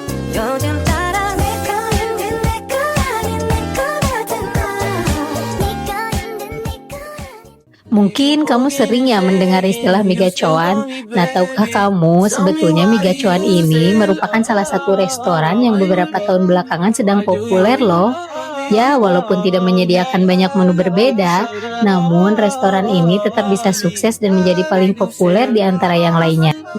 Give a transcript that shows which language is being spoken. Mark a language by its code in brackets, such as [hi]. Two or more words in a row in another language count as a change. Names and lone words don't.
[ko] 요즘 따라 내 거인데 내 거 아닌 내 거가 됐나 네가 힘든 네거 [id] Mungkin kamu sering ya mendengar istilah mie gacoan. Nah, tahukah kamu sebetulnya mie gacoan ini merupakan salah satu restoran yang beberapa tahun belakangan sedang populer loh. Ya, walaupun tidak menyediakan banyak menu berbeda, namun restoran ini tetap bisa sukses dan menjadi paling populer di antara yang lainnya.